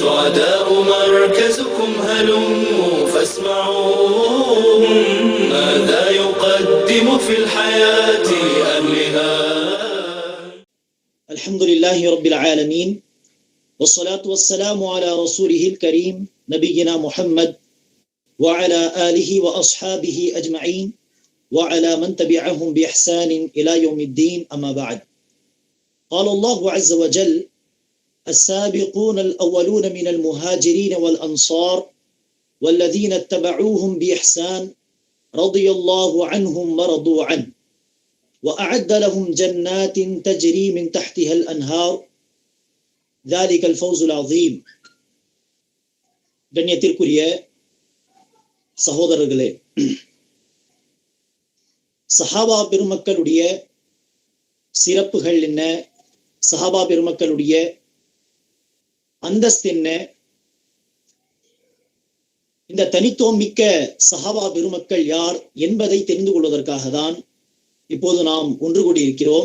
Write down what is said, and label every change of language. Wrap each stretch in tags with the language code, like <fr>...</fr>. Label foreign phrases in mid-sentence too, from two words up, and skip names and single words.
<ar>الحمد لله رب العالمين والصلاة والسلام على رسوله الكريم نبينا محمد وعلى آله وأصحابه أجمعين وعلى من تبعهم بإحسان إلى يوم الدين أما بعد. قال الله عز وجل: السابقون الأولون من المهاجرين والأنصار والذين اتبعوهم بإحسان رضي الله عنهم ورضوا عنه وأعد لهم جنات تجري من تحتها الأنهار ذلك الفوز العظيم.</ar> <ta>கண்ணியத்திற்குரிய சகோதரர்களே, சஹாபா பெருமக்களுடைய சிறப்புகள் என்ன, சஹாபா பெருமக்களுடைய அந்தஸ்து என்ன, இந்த தனித்துவம் மிக்க சஹாபா பெருமக்கள் யார் என்பதை தெரிந்து கொள்வதற்காக தான் இப்போது நாம் ஒன்று கூடியிருக்கிறோம்.</ta>